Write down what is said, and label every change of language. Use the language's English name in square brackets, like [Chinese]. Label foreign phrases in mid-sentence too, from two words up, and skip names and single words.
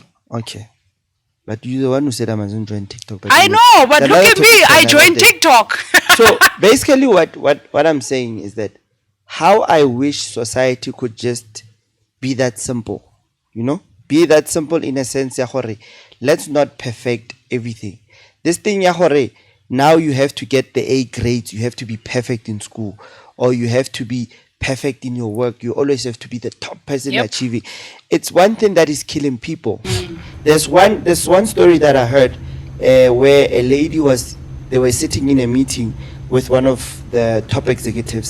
[English] Okay. But you're the one who said I mustn't join TikTok. But I know, but look at me. I joined TikTok. So basically what I'm saying is that how I wish society could just be that simple. You know? Be that simple in a sense, [Tswana] ya gore, [English] let's not perfect everything. This thing, [Tswana] ya gore, [English] now you have to get the A grades, you have to be perfect in school, or you have to be perfect in your work. You always have to be the top person achieving. It's one thing that is killing people. There's one story that I heard where a lady they were sitting in a meeting with one of the top executives.